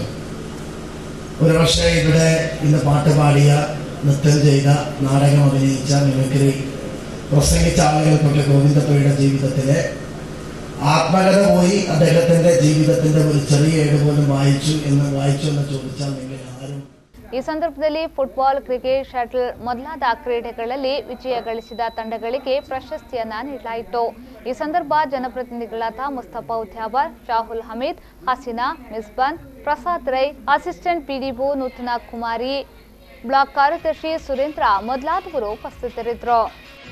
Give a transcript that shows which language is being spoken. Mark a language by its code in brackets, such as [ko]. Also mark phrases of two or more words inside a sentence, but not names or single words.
[ml] ഒരു പക്ഷേ ഇവിടെ ഇന്ന് പാട്ട് പാടിയ, നൃത്തം ചെയ്ത, നാടകം അഭിനയിച്ച, മിമിക്രി പ്രസംഗിച്ച ആളുകൾക്കൊക്കെ ഗോവിന്ദപ്പയുടെ ജീവിതത്തിലെ ആത്മകഥ പോയി അദ്ദേഹത്തിന്റെ ജീവിതത്തിന്റെ ഒരു ചെറിയ ഏട് പോലും വായിച്ചു എന്ന് ചോദിച്ചാൽ നിങ്ങൾ ആരും. [kn] ಈ ಸಂದರ್ಭದಲ್ಲಿ ಫುಟ್ಬಾಲ್, ಕ್ರಿಕೆಟ್, ಶಟಲ್ ಮೊದಲಾದ ಕ್ರೀಡೆಗಳಲ್ಲಿ ವಿಜಯ ಗಳಿಸಿದ ತಂಡಗಳಿಗೆ ಪ್ರಶಸ್ತಿಯನ್ನ ನೀಡಲಾಯಿತು. ಈ ಸಂದರ್ಭ ಜನಪ್ರತಿನಿಧಿಗಳಾದ ಮುಸ್ತಫಾ ಉದ್ಯಾವರ್, ಶಾಹುಲ್ ಹಮೀದ್, ಹಸೀನಾ, ಮಿಸ್ಬಾನ್, ಪ್ರಸಾದ್ ರೈ, ಅಸಿಸ್ಟೆಂಟ್ ಪಿಡಿಒ ನೂತನ ಕುಮಾರಿ, ಬ್ಲಾಕ್ ಕಾರ್ಯದರ್ಶಿ ಸುರೇಂದ್ರ ಮೊದಲಾದವರು ಉಪಸ್ಥಿತರಿದ್ದರು.